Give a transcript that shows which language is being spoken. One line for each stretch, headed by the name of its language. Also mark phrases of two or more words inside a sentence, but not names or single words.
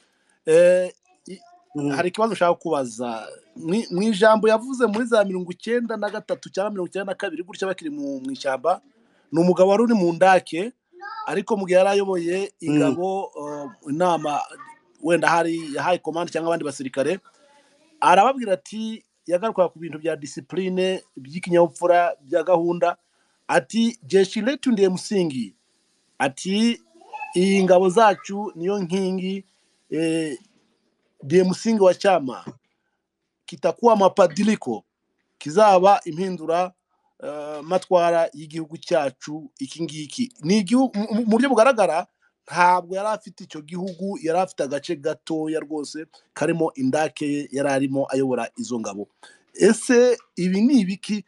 Kinyarwanda: Hari ikibazo nshaka kubaza. Mu ijambo yavuze muri za 1993 cyangwa 1992 gutya bakiri mu ishyamba, ni umugabo wari uri mu ndake, ariko mu gihe yari ayoboye ingabo, inama wenda hari high command cyangwa abandi basirikare, arababwira ati, yagaruka ku bintu bya discipline, by'ikinyabupfura, bya gahunda, ati
Swahili: jeshi letu ndiye msingi,
Kinyarwanda: ati iyi ngabo zacu niyo nkingi,
Swahili: ndiye msingi wa chama, kitakuwa mabadiliko,
Kinyarwanda: kizaba impindura matwara y'igihugu cyacu. Iki ngiki ni igihugu mu buryo bugaragara, ntabwo yari afite icyo gihugu, yari afite agace gatoya rwose karimo indake ye, yari arimo ayobora izo ngabo. Ese ibi ni ibiki?